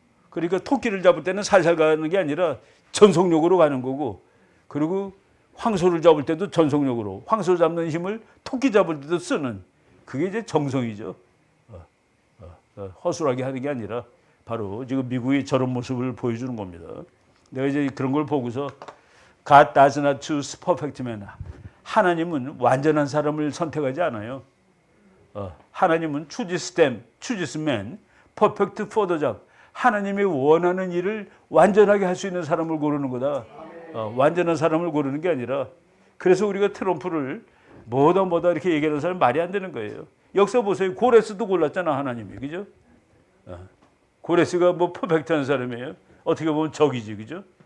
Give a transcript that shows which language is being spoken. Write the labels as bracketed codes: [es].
[ko] 그러니까 토끼를 잡을 때는 살살 가는 게 아니라 전속력으로 가는 거고, 그리고 황소를 잡을 때도 전속력으로, 황소 잡는 힘을 토끼 잡을 때도 쓰는, 그게 이제 정성이죠. 허술하게 하는 게 아니라 바로 지금 미국이 저런 모습을 보여주는 겁니다. 내가 이제 그런 걸 보고서 [en] God does not choose perfect man. [ko] 하나님은 완전한 사람을 선택하지 않아요. 하나님은 [en] chooses man perfect for the job. [ko] 하나님이 원하는 일을 완전하게 할 수 있는 사람을 고르는 거다. 완전한 사람을 고르는 게 아니라, 그래서 우리가 트럼프를 뭐다 이렇게 얘기하는 사람 말이 안 되는 거예요. 역사 보세요. 고레스도 골랐잖아, 하나님이. 그죠? 고레스가 뭐 퍼펙트한 사람이에요. 어떻게 보면 적이지. 그죠?